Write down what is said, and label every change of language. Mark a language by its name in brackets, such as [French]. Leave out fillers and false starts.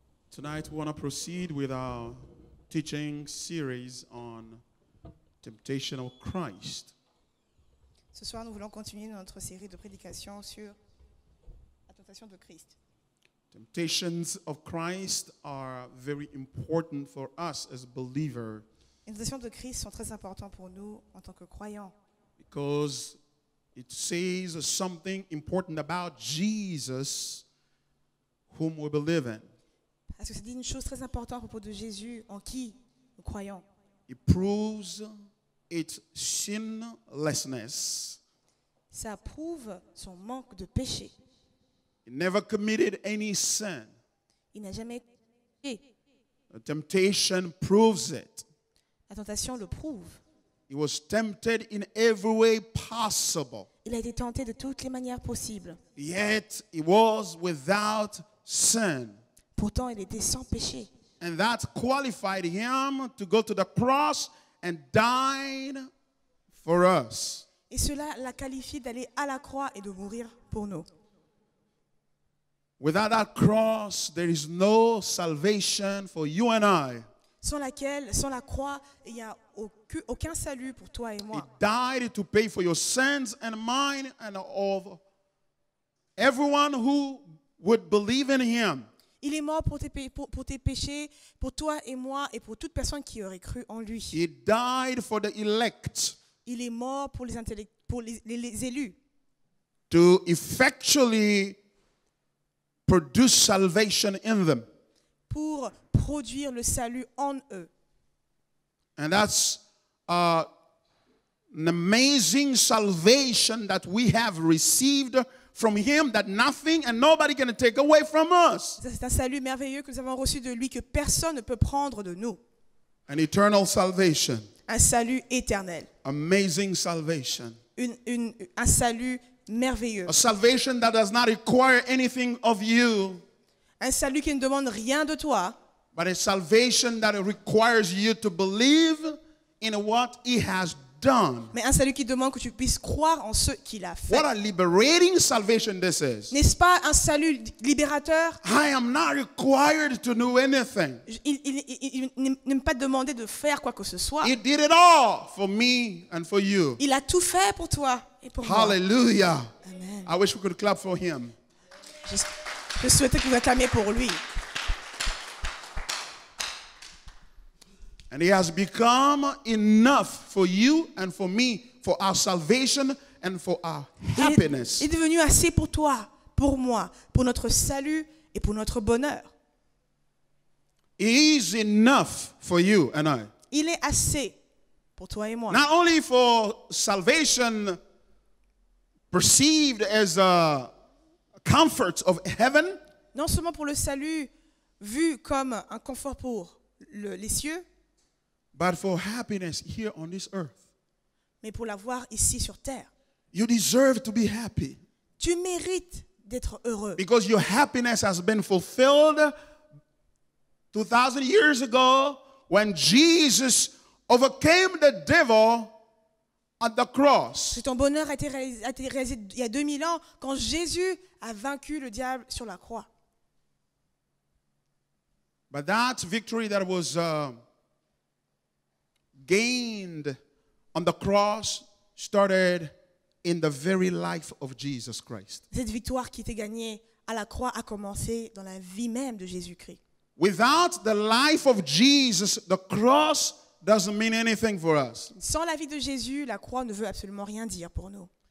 [English] Tonight we want to proceed with our teaching series on temptation of Christ. [French] Ce soir, nous voulons continuer notre série de prédications sur la tentation de Christ. [English] Temptations of Christ are very important for us as believers. [French] Les tentations de Christ sont très importantes pour nous en tant que croyants. [English] Because it says something important about Jesus, whom we believe in. [French] Parce que ça dit une chose très importante à propos de Jésus, en qui nous croyons. [English] It proves its sinlessness. [French] Ça prouve son manque de péché. [English] He never committed any sin. [French] Il n'a jamais péché. [English] The temptation proves it. [French] La tentation le prouve. [English] He was tempted in every way possible. [French] Il a été tenté de toutes les manières possibles. [English] Yet he was without sin. [French] Pourtant, il était sans péché. [English] And that qualified him to go to the cross and died for us. [French] Et cela l'a qualifié d'aller à la croix et de mourir pour nous. [English] Without that cross, there is no salvation for you and I. [French] Sans laquelle, sans la croix, il n'y a aucun salut pour toi et [English] He [French] moi. [English] died to pay for your sins and mine and of everyone who would believe in him. [French] Il est mort pour tes péchés, pour toi et moi, et pour toute personne qui aurait cru en lui. [English] He died for the elect. [French] Il est mort pour les élus, [English] To effectually produce salvation in them. [French] pour produire le salut en eux. [English] And that's an amazing salvation that we have received from him, that nothing and nobody can take away from us. [French] C'est un salut merveilleux que nous avons reçu de lui, que personne ne peut prendre de nous. [English] An eternal salvation. [French] Un salut éternel. [English] Amazing salvation. [French] Un salut merveilleux. [English] A salvation that does not require anything of you, [French] Un salut qui ne demande rien de toi, [English] but a salvation that requires you to believe in what he has done. [French] mais un salut qui demande que tu puisses croire en ce qu'il a fait. [English] What a liberating salvation this is. [French] N'est-ce pas un salut libérateur? [English] I am not required to do anything. [French] Il n'aime pas demander de faire quoi que ce soit. [English] He did it all for me and for you. [French] Il a tout fait pour toi et pour moi. [English] Hallelujah. [French] Amen. [English] I wish we could clap for him. [French] Je souhaitais que vous acclamiez pour lui. [English] And he has become enough for you and for me, for our salvation and for our happiness. [French] Il est devenu assez pour toi, pour moi, pour notre salut et pour notre bonheur. [English] He is enough for you and I. [French] Il est assez pour toi et moi. [English] Not only for salvation perceived as a comfort of heaven, [French] Non seulement pour le salut vu comme un confort pour les cieux, [English] but for happiness here on this earth. [French] mais pour l'avoir ici sur terre. [English] You deserve to be happy [French] Tu mérites d'être heureux. [English] because your happiness has been fulfilled 2,000 years ago when Jesus overcame the devil at the cross. [French] Ton bonheur a été réalisé il y a 2000 ans quand Jésus a vaincu le diable sur la croix. [English] But that victory that was gained on the cross started in the very life of Jesus Christ. [French] Cette victoire qui était gagnée à la croix a commencé dans la vie même de Jésus-Christ. [English] Without the life of Jesus, the cross doesn't mean anything for us. [French] Sans la vie de Jésus, la croix ne veut absolument rien dire pour nous.